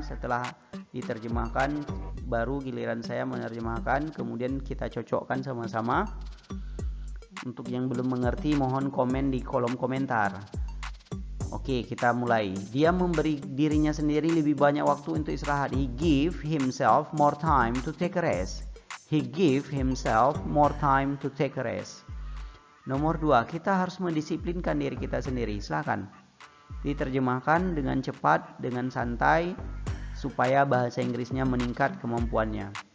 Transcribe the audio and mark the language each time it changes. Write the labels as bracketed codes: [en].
[id] Setelah diterjemahkan, baru giliran saya menerjemahkan. Kemudian kita cocokkan sama-sama. Untuk yang belum mengerti, mohon komen di kolom komentar. Oke, kita mulai. Dia memberi dirinya sendiri lebih banyak waktu untuk istirahat. [en] He give himself more time to take a rest. He give himself more time to take a rest. [id] Nomor 2, kita harus mendisiplinkan diri kita sendiri. Silakan diterjemahkan dengan cepat, dengan santai, supaya bahasa Inggrisnya meningkat kemampuannya.